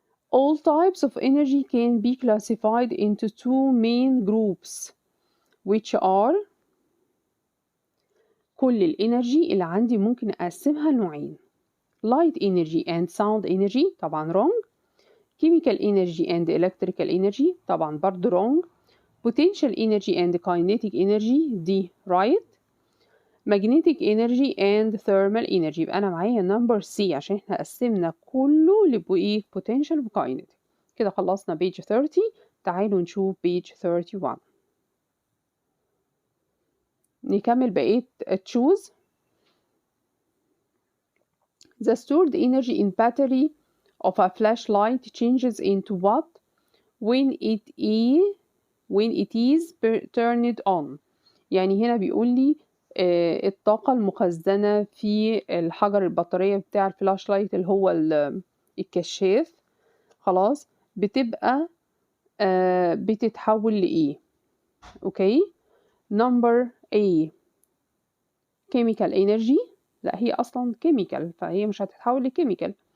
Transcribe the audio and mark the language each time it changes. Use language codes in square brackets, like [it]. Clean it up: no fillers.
[en] All types of energy can be classified into two main groups which are، [ar] كل الانرجي اللي عندي ممكن أقسمها لنوعين، [en] light energy and sound energy طبعا wrong، chemical energy and electrical energy [ar] طبعا برضو [en] wrong، potential energy and kinetic energy دي right، magnetic energy and thermal energy. [ar] يبقى أنا معايا number C عشان احنا قسمنا كله لبقى potential و kinetic. كده خلصنا page 30. تعالوا نشوف page 31. نكمل بقية choose. [en] The stored energy in battery of a flashlight changes into what when it is turned on. [ar] يعني هنا بيقول لي الطاقة المخزنة في الحجر البطارية بتاع الفلاش لايت اللي هو الكشاف خلاص بتبقى بتتحول لإيه. أوكي. [en] number A chemical energy، [ar] لا هي أصلا chemical فهي مش هتتحول لكيميكال.